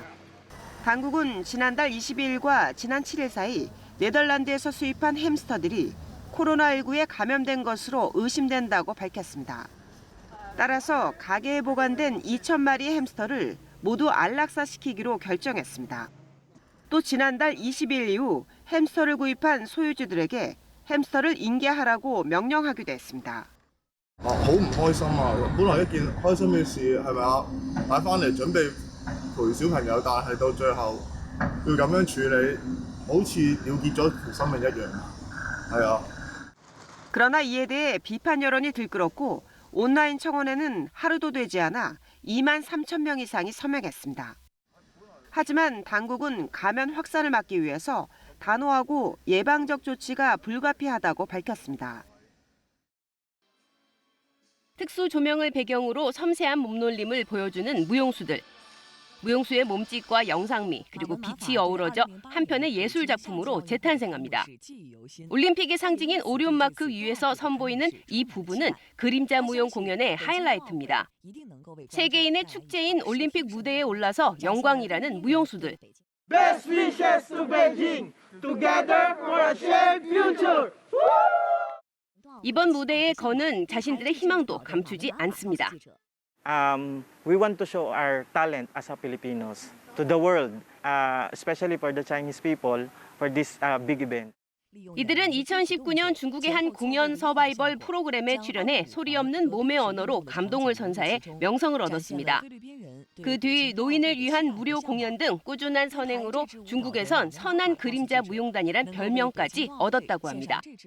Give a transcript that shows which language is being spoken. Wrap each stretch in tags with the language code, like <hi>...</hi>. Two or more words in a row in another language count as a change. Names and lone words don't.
<ko>당국은 지난달 22일과 지난 7일 사이 네덜란드에서 수입한 햄스터들이 코로나19에 감염된 것으로 의심된다고 밝혔습니다. 따라서 가게에 보관된 2,000마리의 햄스터를 모두 안락사시키기로 결정했습니다. 또 지난달 20일 이후 햄스터를 구입한 소유주들에게 햄스터를 인계하라고 명령하기도 했습니다.</ko> <yue>好唔開心啊！本來一件開心嘅事係咪啊？買翻嚟準備陪小朋友，但係到最後要咁樣處理，好似了結咗條生命一樣。係啊。</yue> <ko>그러나 이에 대해 비판 여론이 들끓었고 온라인 청원에는 하루도 되지 않아 2만 3천 명 이상이 서명했습니다. 하지만 당국은 감염 확산을 막기 위해서 단호하고 예방적 조치가 불가피하다고 밝혔습니다. 특수 조명을 배경으로 섬세한 몸놀림을 보여주는 무용수들. 무용수의 몸짓과 영상미 그리고 빛이 어우러져 한편의 예술 작품으로 재탄생합니다. 올림픽의 상징인 오리온 마크 위에서 선보이는 이 부분은 그림자 무용 공연의 하이라이트입니다. 세계인의 축제인 올림픽 무대에 올라서 영광이라는 무용수들.</ko> <en>Best wishes to Beijing. Together for a shared future.</en> <ko>이번 무대에 거는 자신들의 희망도 감추지 않습니다.</ko> <en>We want to show our talent as a Filipinos to the world, especially for the Chinese people, for this big event.</en> <ko>이들은 2019년 중국의 한 공연 서바이벌 프로그램에 출연해 소리 없는 몸의 언어로 감동을 선사해 명성을 얻었습니다. 그 뒤 노인을 위한 무료 공연 등 꾸준한 선행으로 중국에선 선한 그림자 무용단이란 별명까지 얻었다고 합니다.</ko>